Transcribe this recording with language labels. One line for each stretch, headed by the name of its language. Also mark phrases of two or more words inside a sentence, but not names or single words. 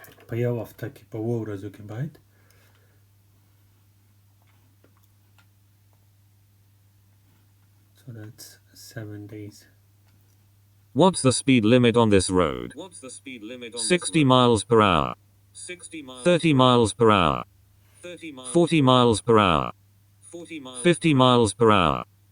Pashto: په یو هفته کې په 7 ورځو کې باید
English: so that's 7 days. What's the speed limit on this road? 60 miles per hour. 30 miles per hour. 40 miles per hour. 50 miles per hour.